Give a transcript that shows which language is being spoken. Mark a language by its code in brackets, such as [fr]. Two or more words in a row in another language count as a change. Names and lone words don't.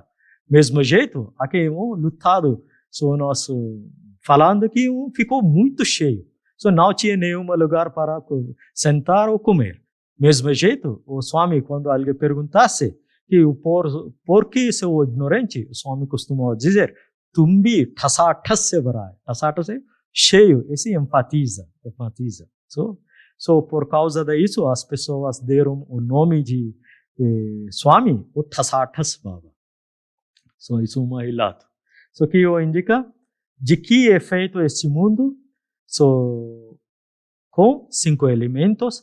[pt] Mesmo jeito, aqui lotado, so nós falando que ficou muito cheio. So não tinha nenhum lugar para sentar ou comer. Mesmo jeito, o Swami, quando alguém perguntasse que por que sou ignorante, o Swami costumava dizer, [hi] तुम्बी ठसा ठस भरा है. [pt] Thasa thas é cheio, esse enfatiza. So, por causa disso, as pessoas deram o nome de Swami, o Thasathas Baba. So, isso é um relato. So, que indica de que é feito este mundo, so, com 5 elementos.